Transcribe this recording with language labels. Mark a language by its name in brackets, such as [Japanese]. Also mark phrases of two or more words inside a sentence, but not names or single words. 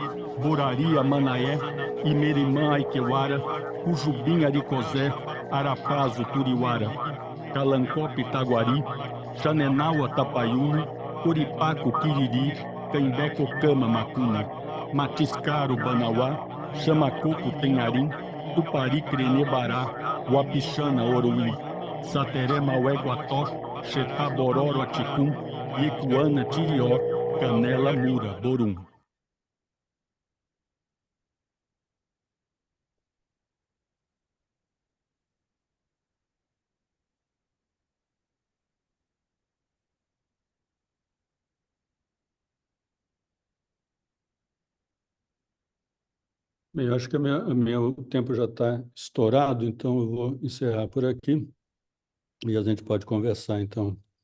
[Portuguese] Borari Manaé, Imerimã Aiqueuara, Cujubim Aricozé, Arapazo Turiuara, Calancope Taguari, Xanenaua Tapaiuna, Coripaco Quiriri, Caimbé Cocama Macuna, Matiscaro Banauá, Chamacoco Tenharim, Tupari Crenebará, Uapixana Oroí, Sateré Maué Guató, Xetá Bororo Aticum, Iecuana Tirió, Canela Mura Borum. Bem, eu acho que o tempo já está estourado, então eu vou encerrar por aqui e a gente pode conversar, então.